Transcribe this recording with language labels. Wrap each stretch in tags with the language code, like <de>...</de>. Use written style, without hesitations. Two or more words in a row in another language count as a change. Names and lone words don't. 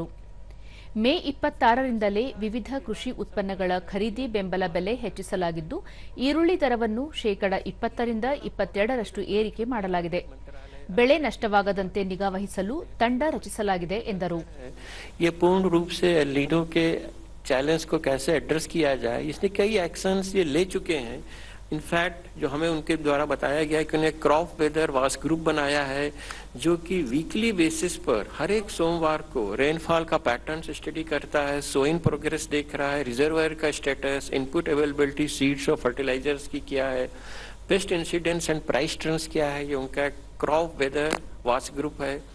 <kn>ಮೇ 26ರಿಂದಲೇ ವಿವಿಧ ಕೃಷಿ ಉತ್ಪನ್ನಗಳ ಖರೀದಿ ಬೆಂಬಲ ಬೆಲೆ ಹೆಚ್ಚಿಸಲಾಗಿದ್ದು, ಈರುಳ್ಳಿ ದರವನ್ನು ಶೇಕಡಾ 20ರಿಂದ 22ರಷ್ಟು ಏರಿಕೆ ಮಾಡಲಾಗಿದೆ. ಬೆಳೆ ನಷ್ಟವಾಗದಂತೆ ನಿಗಾ ವಹಿಸಲು ತಂಡ ರಚಿಸಲಾಗಿದೆ ಎಂದರು.</kn> <hi>ये पूर्ण रूप से एल नीनो के चैलेंज को कैसे एड्रेस किया जाए, इसने कई एक्शंस ये ले चुके हैं. इनफैक्ट जो हमें उनके द्वारा बताया गया कि उन्हें</hi> <en>crop weather was group</en> <hi>बनाया है, जो कि</hi> <en>weekly basis</en> <hi>पर हर एक सोमवार को रेनफॉल का</hi> <en>pattern study</en> <hi>करता है,</hi> <en>sowing progress</en> <hi>देख रहा है, रिजर्वायर का स्टेटस,</hi> <en>input availability, seeds</en> <hi>और फर्टिलाइजर्स की क्या है,</hi> <en>pest incidents and price trends</en> <hi>क्या है, ये उनका</hi> <en>crop weather was group</en> <hi>है.</hi>